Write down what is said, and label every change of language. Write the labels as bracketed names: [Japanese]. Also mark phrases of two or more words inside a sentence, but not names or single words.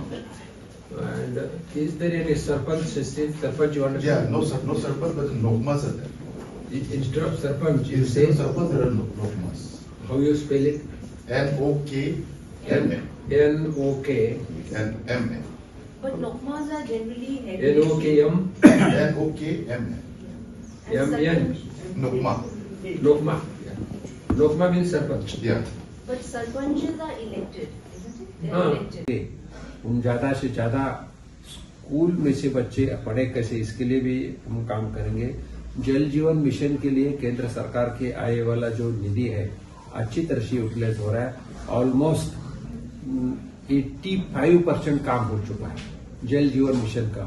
[English] And is there any Sarpanch system? Sarpanch you understand? Yeah, no Sarpanch, but Nokmas are there. Instead of Sarpanch, you Instead say of Sarpanch, there are Nokmas. how you spell it? Nokma N-O-K. and MA. But Nokmas are generally headed. N-O-K-M. Nokma. M-N. Nokma. Nokma. Nokma means Sarpanch. Yeah. But Sarpanches are elected, isn't it? They are हाँ, elected. [Hindi] हम ज्यादा से ज्यादा स्कूल में से बच्चे पढ़े कैसे, इसके लिए भी हम काम करेंगे। जल जीवन मिशन के लिए केंद्र सरकार के आए वाला जो निधि है अच्छी तरह से यूटिलाइज हो रहा है। ऑलमोस्ट 85% काम हो चुका है जल जीवन मिशन का।